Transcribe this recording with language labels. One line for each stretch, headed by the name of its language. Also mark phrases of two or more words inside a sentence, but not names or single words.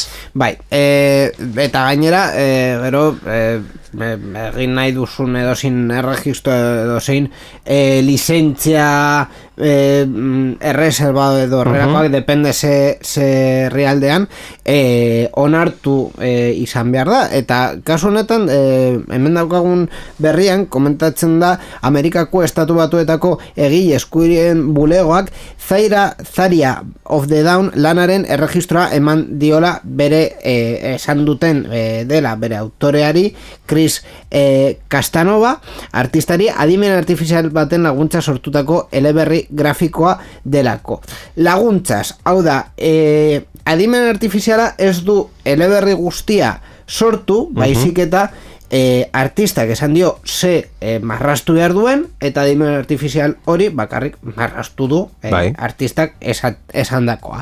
Basque: Bai, eta gainera gero egin nahi duzun edozin erregistro edozin lizentzia erreserbado edo horrelakoak depende ze realdean onartu izan behar da, eta kasu honetan hemen daukagun berrian komentatzen da Amerikako estatu batuetako egile eskubideen bulegoak Zaria of the Down lanaren erregistroa eman diola bere esan duten dela bere autoreari Chris Castanova artistari adimen artifizial baten laguntza sortutako eleberri grafikoa delako. Laguntzaz, hau da, adimen artifiziala ez du eleberri guztia sortu, baizik eta artistak esan dio ze marrastu behar duen, eta adimen artifizial hori bakarrik marrastu du artistak esan dakoa.